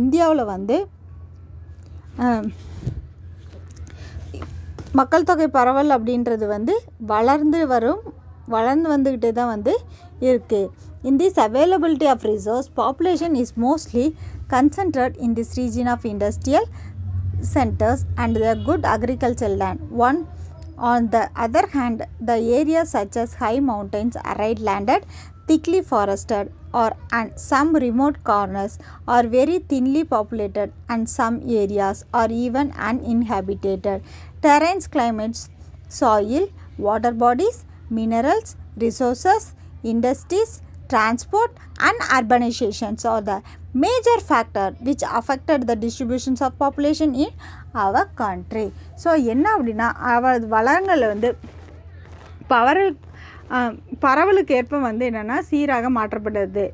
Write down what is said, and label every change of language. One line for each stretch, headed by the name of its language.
Tamil: இந்தியாவில் வந்து மக்கள் தொகை பரவல் அப்படின்றது வந்து வளர்ந்து வந்துக்கிட்டே தான் வந்து இருக்குது.
English: In this availability of resource, population is mostly concentrated in this region of industrial centers and the good agricultural land. On the other hand, the areas such as high mountains, arid landed, thickly forested, and some remote corners are very thinly populated, and some areas are even uninhabited. Terrains, climates, soil, water bodies, minerals, resources, industries, transport and urbanizations are the major factor which affected the distributions of population in our country.
Tamil: So என்ன அப்படின்னா வளங்கள் வந்து பரவலுக்கு ஏற்ப வந்து என்னென்னா சீராக மாற்றப்பட்டது.